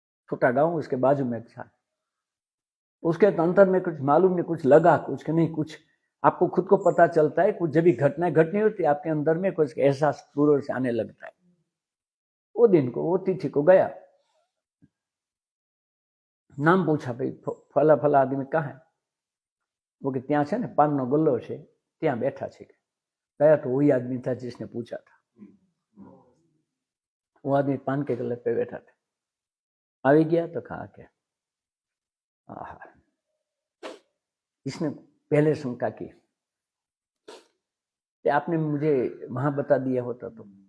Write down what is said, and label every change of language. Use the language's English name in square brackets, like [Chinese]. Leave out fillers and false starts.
[Hindi] छोटा गांव, उसके बाजू में अच्छा, उसके अंतर में कुछ मालूम नहीं, कुछ लगा, कुछ के नहीं, कुछ आपको खुद को पता चलता है। कुछ जब भी घटनाएं घटनी होती है, आपके अंदर में कुछ एहसास दूर से आने लगता है। वो दिन को, वो तिथि को गया, नाम पूछा, भाई फला फला आदमी कहाँ है? वो कि [Gujarati] ત્યાં છે ને પાનનો ગલ્લો છે, ત્યાં બેઠા છે। [Hindi] गया तो वही आदमी था जिसने पूछा था। वो आदमी पान के गल्ले पे बैठा था। [Gujarati] આવી [Hindi] गया तो कहा क्या, इसने पहले शंका की कि आपने मुझे वहां बता दिया होता तो।